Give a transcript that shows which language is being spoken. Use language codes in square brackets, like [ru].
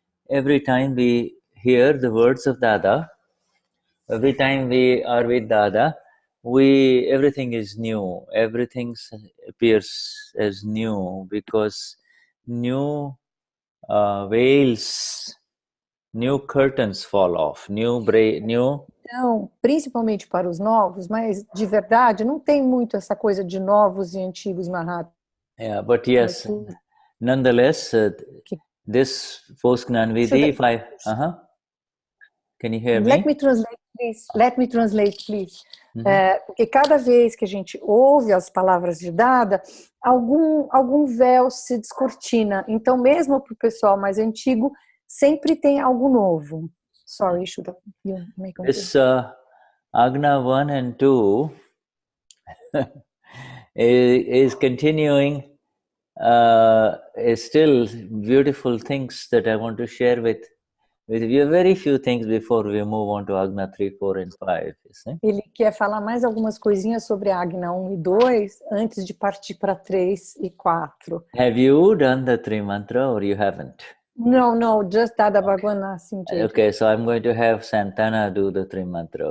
[en] Every time we hear the words of Dada, every time we are with Dada, everything is new. Everything appears as new because new veils, new curtains fall off, new. [pt] Então, principalmente para os novos, mas de verdade não tem muito essa coisa de novos e antigos Mahat. [en] Yeah, but yes, nonetheless, this post Gnan Vidhi, can you hear me? Let me translate, please. [pt] Porque cada vez que a gente ouve as palavras de Dada, algum véu se descortina. Então, mesmo para o pessoal mais antigo, sempre tem algo novo. [en] Sorry, Shuddha, you may continue. This Agna 1 and 2 is continuing. Is still beautiful things that I want to share with you. Very few things before we move on to Agna 3, 4 and 5. [pt] Ele quer falar mais algumas coisinhas sobre a Agna 1 e 2 antes de partir para 3 e 4. [en] Have you done the Tri Mantra or you haven't? No, just Dada Bhagwan. Okay, so I'm going to have Santana do the Tri Mantra.